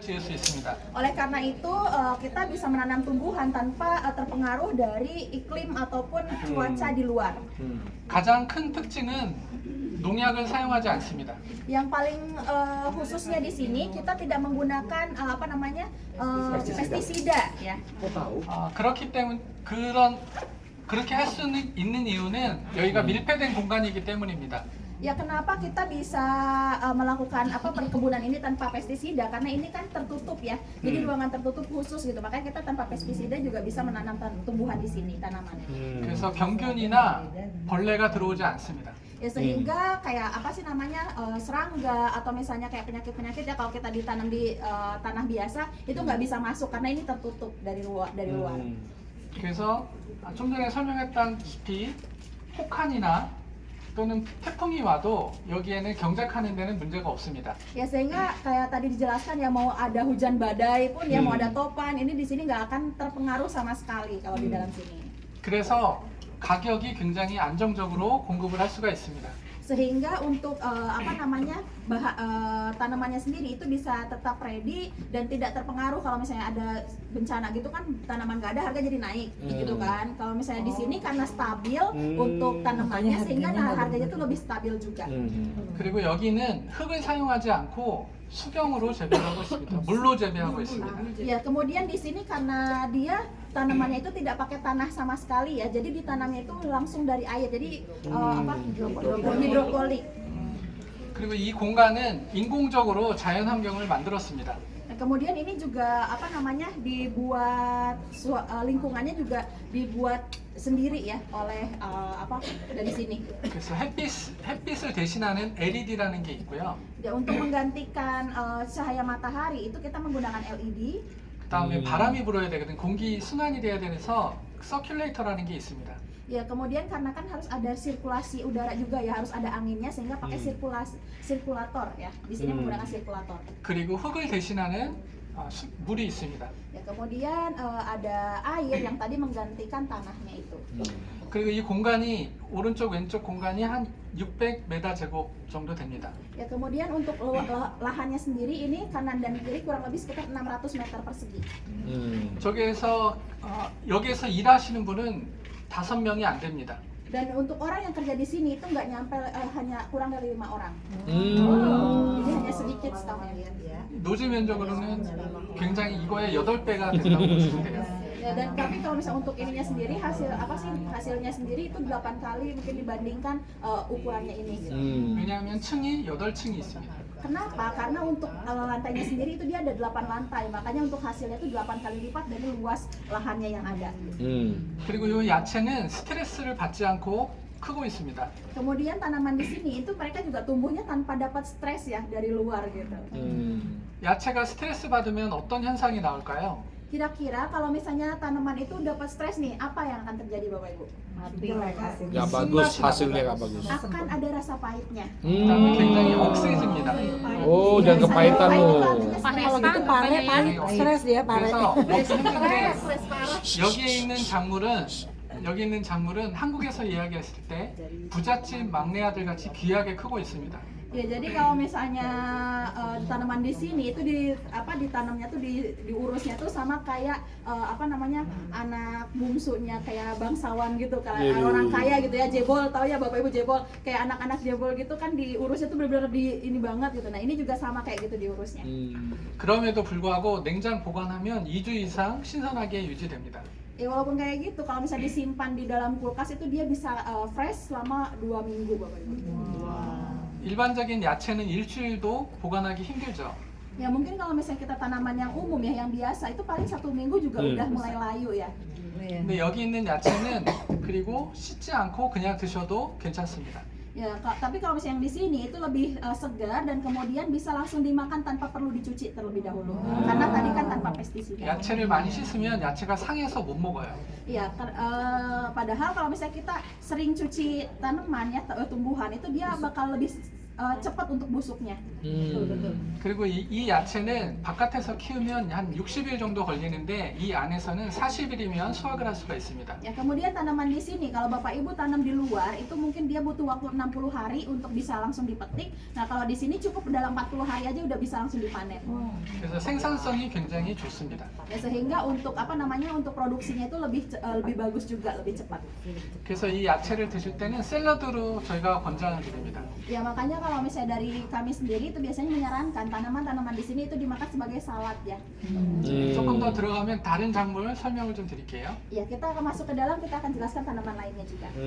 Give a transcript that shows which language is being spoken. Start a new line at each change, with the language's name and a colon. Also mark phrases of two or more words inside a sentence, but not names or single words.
Korean: 지을 수 있습니다.
Indonesian: Oleh karena itu, kita bisa menanam tumbuhan tanpa terpengaruh dari iklim ataupun cuaca di luar.
Korean: 가장 큰 특징은 농약을 사용하지 않습니다.
Indonesian: Yang paling khususnya di sini kita tidak menggunakan pestisida ya.
Korean: 그렇기 때문에 그렇게 할 수 있는 이유는 여기가 밀폐된 공간이기 때문입니다.
Indonesian: Ya kenapa kita bisa melakukan perkebunan ini tanpa pestisida? Karena ini kan tertutup ya. Jadi ruangan tertutup khusus gitu. Makanya kita tanpa pestisida juga bisa menanam tumbuhan di sini tanamannya.
Korean: 그래서 병균이나 벌레가 들어오지 않습니다.
Indonesian: Ya sehingga kayak serangga atau misalnya kayak penyakit-penyakit ya kalau kita ditanam di tanah biasa itu nggak bisa masuk karena ini tertutup dari luar.
Korean: 그래서 좀 전에 설명했다시피 혹한이나 또는 태풍이 와도 여기에는 경작하는 데는 문제가 없습니다.
Indonesian: Ya sehingga kayak tadi dijelaskan ya mau ada hujan badai pun ya mau ada topan ini di sini nggak akan terpengaruh sama sekali kalau di dalam sini.
Korean: 그래서 가격이 굉장히 안정적으로 공급을 할 수가 있습니다.
Indonesian: Sehingga untuk tanamannya sendiri itu bisa tetap ready dan tidak terpengaruh kalau misalnya ada bencana gitu kan tanaman nggak ada harga jadi naik gitu kan. Kalau misalnya di sini karena stabil untuk tanamannya sehingga harganya tuh lebih stabil juga.
Korean: 그리고 여기는 흙을 사용하지 않고 수경으로 재배하고 있습니다. 물로 재배하고 있습니다.
Indonesian: Ya kemudian di sini karena dia tanamannya itu tidak pakai tanah sama sekali ya, jadi ditanamnya itu langsung dari air, jadi hidroponik.
Korean: 그리고 이 공간은 인공적으로 자연 환경을 만들었습니다.
Indonesian: Kemudian ini juga dibuat lingkungannya juga dibuat sendiri ya oleh dari sini.
Korean: 그래서 햇빛을 대신하는 LED라는 게 있고요.
Indonesian: Ya, untuk menggantikan cahaya matahari itu kita menggunakan LED.
Korean: 그다음에 바람이 불어야 되거든. 공기 순환이 돼야 돼서 서큘레이터라는 게 있습니다.
Indonesian: Ya kemudian karena kan harus ada sirkulasi udara juga ya harus ada anginnya sehingga pakai sirkulator ya. Di sini menggunakan sirkulator.
Korean: 그리고 흙을 대신하는 물이 있습니다.
Indonesian: Ya kemudian ada air yang tadi menggantikan tanahnya itu.
Korean: 그리고 이 공간이 오른쪽 왼쪽 공간이 한 600m 제곱 정도 됩니다.
Indonesian: Ya kemudian untuk lahannya sendiri ini kanan dan kiri kurang lebih sekitar 600 meter persegi.
Korean: 여기에서 일하시는 분은 5명이 안 됩니다.
Indonesian: Dan untuk orang yang kerja di sini itu nggak nyampe hanya kurang dari 5 orang. Jadi hanya sedikit staffnya.
Korean: 노지 면적으로는 굉장히 이거의 8배가 된다고 보시면 돼요.
Indonesian: Ya, dan tapi kalau misalnya untuk ininya sendiri hasilnya sendiri itu 8 kali mungkin dibandingkan ukurannya ini.
Korean: 왜냐하면 층이 8층이 있습니다.
Indonesian: Kenapa? Karena untuk lantainya sendiri itu dia ada 8 lantai, makanya untuk hasilnya itu 8 kali lipat dari luas lahannya yang ada.
Korean: 그리고 이 야채는 스트레스를 받지 않고 크고 있습니다.
Indonesian: Kemudian tanaman di sini itu mereka juga tumbuhnya tanpa dapat stres ya dari luar gitu.
Korean: 야채가 스트레스 받으면 어떤 현상이 나올까요?
Indonesian: Kira-kira kalau misalnya tanaman itu dapat stres nih, apa yang akan terjadi Bapak Ibu? Nggak bagus, hasilnya nggak bagus. Akan ada rasa pahitnya.
Korean: 그다음에 굉장히 억세집니다.
Indonesian: Oh, jangan kepahitan Pahit loh. itu artinya Kalau gitu pahit, stres dia pahit.
Korean: 그래서
Indonesian: stres parah.
Korean: 여기 있는 작물은 한국에서 이야기했을 때 부잣집 막내 아들 같이 귀하게 크고 있습니다.
Indonesian: Ya jadi kalau misalnya tanaman di sini itu ditanamnya tuh diurusnya tuh sama kayak anak bungsunya kayak bangsawan gitu kan, orang kaya gitu ya, jebol, tahu ya Bapak Ibu jebol, kayak anak-anak jebol gitu kan diurusnya tuh benar-benar ini banget gitu. Nah ini juga sama kayak gitu diurusnya.
Korean: 그럼에도 불구하고 냉장 보관하면 2주 이상 신선하게 유지됩니다.
Indonesian: Ya walaupun kayak gitu, kalau misalnya disimpan di dalam kulkas itu dia bisa fresh selama 2 minggu Bapak Ibu.
Korean: 일반적인 야채는 일주일도 보관하기 힘들죠.
Indonesian: Ya mungkin kalau misalnya kita tanaman yang umum ya, yang biasa itu paling 1 minggu juga udah mulai layu ya.
Korean: 근데 여기 있는 야채는 그리고 씻지 않고 그냥 드셔도 괜찮습니다.
Indonesian: Ya, tapi kalau misalnya yang di sini itu lebih segar dan kemudian bisa langsung dimakan tanpa perlu dicuci terlebih dahulu. Karena tadi kan tanpa pestisida.
Korean: 야채를 많이 씻으면 야채가 상해서 못 먹어요.
Indonesian: Iya, padahal kalau misalnya kita sering cuci tanaman ya, tumbuhan itu dia bakal lebih cepat untuk busuknya.
Korean: 그리고 이 야채는 바깥에서 키우면 한 60일 정도 걸리는데 이 안에서는 40일이면 수확을 할 수가 있습니다.
Indonesian: Ya, kemudian tanaman di sini kalau Bapak Ibu tanam di luar itu mungkin dia butuh waktu 60 hari untuk bisa langsung dipetik. Nah, kalau di sini cukup dalam 40 hari aja udah bisa langsung dipanen.
Korean: 그래서 생산성이 굉장히 좋습니다.
Indonesian: Ya, sehingga untuk apa namanya untuk produksinya itu lebih bagus juga, lebih cepat.
Korean: 그래서 이 야채를 드실 때는 샐러드로 저희가 권장을 드립니다.
Indonesian: Ya, makanya kalau misalnya dari kami sendiri itu biasanya menyarankan tanaman-tanaman di sini itu dimakan sebagai salad ya.
Korean: 조금 더 들어가면 다른 작물 설명을 좀 드릴게요.
Indonesian: Ya, kita akan masuk ke dalam, kita akan jelaskan tanaman lainnya juga.